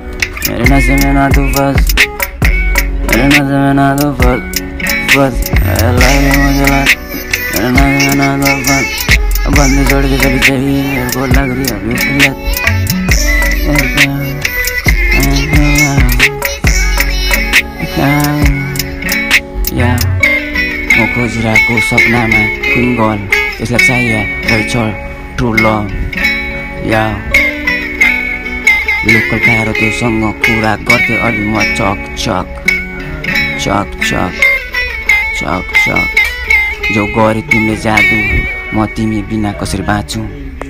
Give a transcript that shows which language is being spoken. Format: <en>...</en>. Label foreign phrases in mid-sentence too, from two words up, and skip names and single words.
<hi>मेरे नशे में ना तू फंस, मेरे नशे में ना तू फंस फंस, लग रही मुझे लत। मेरे नशे में ना तू फंस, बंदी छोड़ के चली गई मेरे को लग रही अभी उसकी लत।</hi> <ne>या म खोजिरहेको सपनामा</ne> <en>queen girl,</en> <ne>त्यसलाई चाहिए रहेछ</ne> <en>true love.</en> <ne>या लोकल खाएर त्योसँग कुरा गर्थेँ अलि म चक चक चक चक चक चक। जो गरे तिमीले जादु, म तिमी बिना कसरी बाँचु।</ne>